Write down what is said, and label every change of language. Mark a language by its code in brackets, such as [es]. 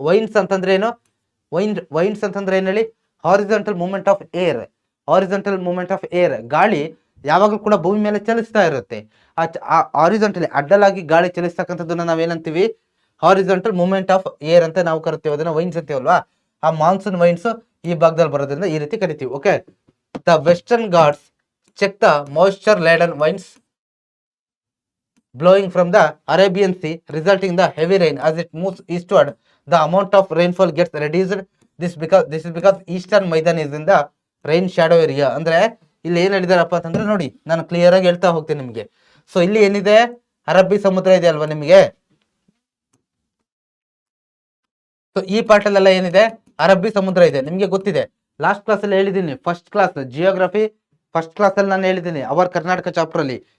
[kn] Wines ಅಂತಂದ್ರೆ ಏನು, wines ಅಂತಂದ್ರೆ ಏನ್ ಹೇಳಿ, [en] Horizontal movement of air. Horizontal movement of air, [kn] ಗಾಳಿ ಯಾವಾಗಲೂ ಕೂಡ ಭೂಮಿ ಮೇಲೆ ಚಲಿಸ್ತಾ ಇರುತ್ತೆ. ಆ ಹಾರಿಜಾಂಟಲಿ ಅಡ್ಡಲಾಗಿ ಗಾಳಿ ಚಲಿಸ್ತಕ್ಕಂಥದ್ದನ್ನ ನಾವೇನಂತೀವಿ, [en] horizontal movement of air [kn] ಅಂತ ನಾವು ಕರಿತೀವಿ, ಅದನ್ನ ವೈನ್ಸ್ ಅಂತೀವಲ್ವಾ. ಆ ಮಾನ್ಸೂನ್ ವೈನ್ಸ್ ಈ ಭಾಗದಲ್ಲಿ ಬರೋದ್ರಿಂದ ಈ ರೀತಿ ಕರಿತೀವಿ. [en] Okay, the Western Ghats check the moisture laden winds blowing from the Arabian Sea, resulting in the heavy rain as it moves eastward. The amount of rainfall gets reduced. This is because eastern Maidan is in the rain shadow area. [kn] ಅಂದ್ರೆ ಇಲ್ಲಿ ಏನ್ ಹೇಳಿದಾರಪ್ಪ ಅಂತಂದ್ರೆ ನೋಡಿ, ನಾನು clear ಆಗಿ ಹೇಳ್ತಾ ಹೋಗ್ತೀನಿ ನಿಮಗೆ. ಸೊ ಇಲ್ಲಿ ಏನಿದೆ, ಅರಬ್ಬಿ ಸಮುದ್ರ ಇದೆ ಅಲ್ವಾ ನಿಮಗೆ. ಸೊ ಈ ಪಾರ್ಟ್ ಅಲ್ಲೆಲ್ಲ ಏನಿದೆ, ಅರಬ್ಬಿ ಸಮುದ್ರ ಇದೆ, ನಿಮ್ಗೆ ಗೊತ್ತಿದೆ. ಲಾಸ್ಟ್ ಕ್ಲಾಸ್ ಅಲ್ಲಿ ಹೇಳಿದ್ದೀನಿ, first class geography first class ಅಲ್ಲಿ ನಾನು ಹೇಳಿದ್ದೀನಿ ಅವರ್ ಕರ್ನಾಟಕ ಚಾಪ್ಟರ್ ಅಲ್ಲಿ.